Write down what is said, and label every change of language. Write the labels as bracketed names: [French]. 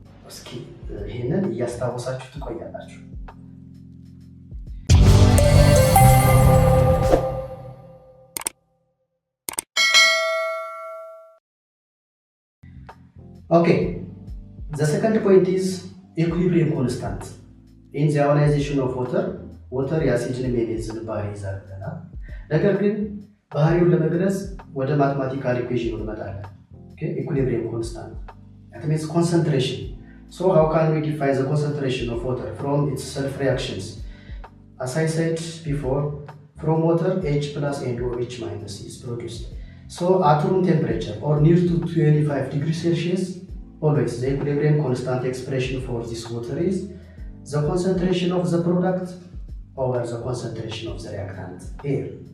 [Amharic] እስኪ ይሄንን እያስታወሳችሁ ትቆያላችሁ። [English] Okay, the second point is equilibrium constant. In the ionization of water [Amharic] የአሲድን የቤዝን ባህሪ ይዛልና ነገር ግን ባህሪውን ለመግለጽ ወደ ማትማቲካል ኢኩዌሽን እንመጣለን። [English] Okay, equilibrium constant. That means concentration. So how can we define the concentration of water from its self-reactions? As I said before, from water H plus and OH minus is produced. So at room temperature or near to 25 degrees Celsius, always the equilibrium constant expression for this water is the concentration of the product over the concentration of the reactant air.